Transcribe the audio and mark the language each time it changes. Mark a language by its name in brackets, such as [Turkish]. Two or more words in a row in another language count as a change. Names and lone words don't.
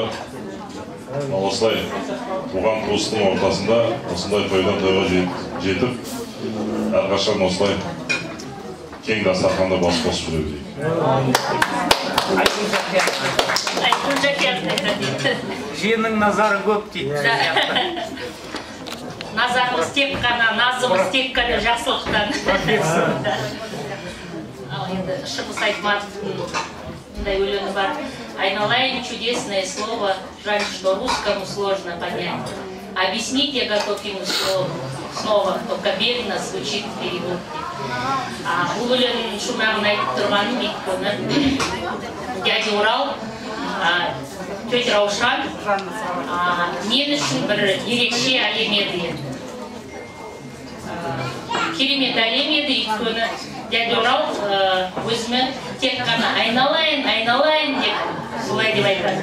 [Kazakh] Осылай туған туыстың ортасында осындай тойдан тойға жетіп, әрқашан осылай кең дастарханда бас қосып жүре берейік. Жиеннің назары көп дейді. Назарымыз тек қана, назымыз тек қана жақсылықтан. Енді Шыңғыс Айтматовтың мындай өлеңі бар. [Russian] Айналайын чудесное слово, жаль, что русскому сложно понять. Объяснить я готов ему снова, только бедно звучит в переводке. [Kazakh] Бұл өлеңнің шумағын айтып тұрғаным өйткені дядя Урал, тетя Раушан мен үшін бір ерекше әлем еді. Керемет әлем еді, өйткені дядя Урал өзіме тек қана айналайын, айналайын деп солай деп айтады.